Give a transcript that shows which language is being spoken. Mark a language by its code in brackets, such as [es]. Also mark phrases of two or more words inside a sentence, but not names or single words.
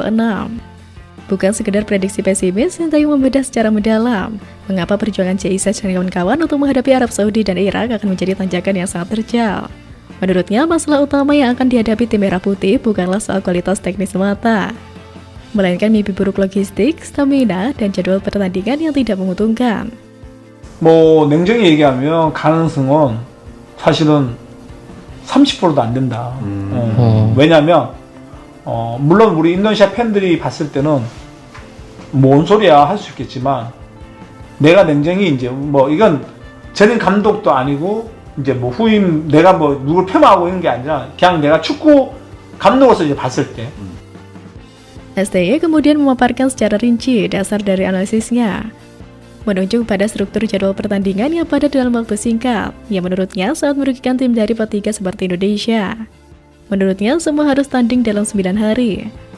[id] Bukan sekedar prediksi pesimis, Sinteyong membedah secara mendalam mengapa perjuangan JIC dan kawan-kawan untuk menghadapi Arab Saudi dan Irak akan menjadi tanjakan yang sangat terjal. Menurutnya, masalah utama yang akan dihadapi tim Merah Putih bukanlah soal kualitas teknis semata, melainkan mimpi buruk logistik, stamina, dan jadwal pertandingan yang tidak menguntungkan. [ko] 냉정히 얘기하면 가능성은 사실은 30%도 안 된다. 왜냐면 물론 우리 인도네시아 팬들이 봤을 때는 뭔 소리야 할 수 있겠지만 내가 냉정히 이제 이건 쟤는 감독도 아니고 이제 후임 내가 누굴 폄하하고 있는 게 아니라 그냥 내가 축구 감독으로서 이제 봤을 때. [id] STY kemudian memaparkan secara rinci dasar dari analisisnya, menunjuk pada struktur jadwal pertandingan yang padat dalam waktu singkat, yang menurutnya sangat merugikan tim dari P3 seperti Indonesia. Menurutnya, semua harus tanding dalam 9 hari.